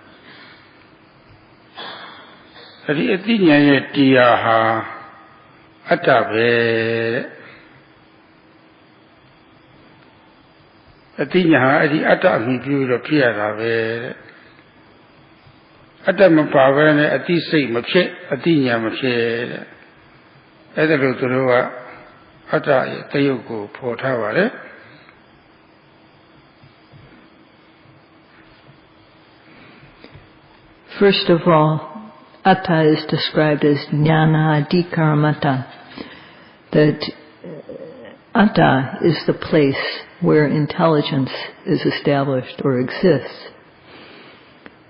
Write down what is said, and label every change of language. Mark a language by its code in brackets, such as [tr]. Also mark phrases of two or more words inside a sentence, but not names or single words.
[my] အဲဒီအသိဉာဏ်ရဲ့တရားဟာအတ္တပဲတဲ့အသိဉာဏ်ဟာအဲ့ဒီအတ္တအမိပြုလို့ဖြစ်ရတာပဲတဲ့အတ္တမပါဘဲနဲ့အသိစိတ်မဖြစ်အသိဉာဏ်မဖြစ်တဲ့အဲ့ဒါလို့သူတို့ကအတ္တရဲ့တယုတ်ကိုဖော်ထားပါတယ် [en] First of all, atta is described as jnana-adhikaramata, that atta is the place where intelligence is established or exists.